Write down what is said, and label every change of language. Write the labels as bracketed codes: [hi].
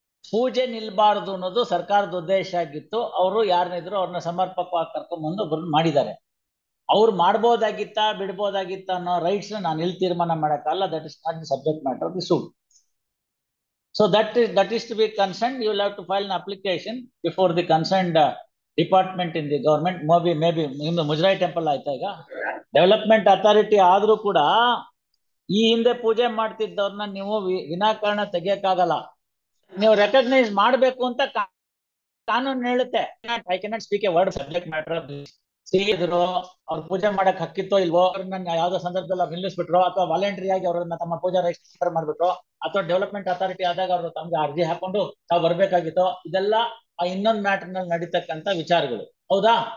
[kn] ಪೂಜೆ ನಿಲ್ಬಾರ್ದು ಅನ್ನೋದು ಸರ್ಕಾರದ ಉದ್ದೇಶ ಆಗಿತ್ತು. ಅವರು ಯಾರನ್ನಿದ್ರು ಅವ್ರನ್ನ ಸಮರ್ಪಕವಾಗಿ ಕರ್ಕೊಂಡ್ಬಂದು ಒಬ್ಬರನ್ನ ಮಾಡಿದ್ದಾರೆ. ಅವ್ರು ಮಾಡ್ಬೋದಾಗಿತ್ತ ಬಿಡ್ಬೋದಾಗಿತ್ತ ಅನ್ನೋ ರೈಟ್ಸ್ ನಾನು ಇಲ್ಲಿ ತೀರ್ಮಾನ ಮಾಡಕ್ಕಲ್ಲ. [en] That is not the subject matter of the suit. So that is to be concerned, you will have to file an application before the concerned department in the government. [kn] Maybe ನಿಮ್ದು ಮುಜರಾಯಿ temple ಆಯ್ತಾ ಈಗ, development authority ಆದ್ರೂ ಕೂಡ ಈ ಹಿಂದೆ ಪೂಜೆ ಮಾಡ್ತಿದ್ದವ್ರನ್ನ ನೀವು ವಿನಾಕಾರಣ ತೆಗಿಯಕ್ಕಾಗಲ್ಲ. ನೀವು ರೆಕಗ್ನೈಸ್ ಮಾಡ್ಬೇಕು ಅಂತ ಕಾನೂನು ಹೇಳುತ್ತೆ. [en] I cannot speak a word subject matter. [kn] ಇದ್ರು ಅವ್ರು ಪೂಜೆ ಮಾಡಕ್ ಹಕ್ಕಿತ್ತೋ ಇಲ್ವೋ, ಅವ್ರನ್ನ ಯಾವ್ದೋ ಸಂದರ್ಭದಲ್ಲಿ ನಿಲ್ಲಿಸ್ಬಿಟ್ರು, ಅಥವಾ ವಾಲಂಟರಿ ಆಗಿ ಅವ್ರನ್ನ ತಮ್ಮ ಪೂಜಾ ರಿಜಿಸ್ಟರ್ ಮಾಡ್ಬಿಟ್ರು, ಅಥವಾ ಡೆವಲಪ್ಮೆಂಟ್ ಅಥಾರಿಟಿ ಆದಾಗ ಅವರು ತಮ್ಗೆ ಅರ್ಜಿ ಹಾಕೊಂಡು ತಾವು ಬರ್ಬೇಕಾಗಿತ್ತೋ, ಇದೆಲ್ಲ ಆ ಇನ್ನೊಂದು ಮ್ಯಾಟರ್ ನಲ್ಲಿ ನಡೀತಕ್ಕಂಥ ವಿಚಾರಗಳು. ಹೌದಾ?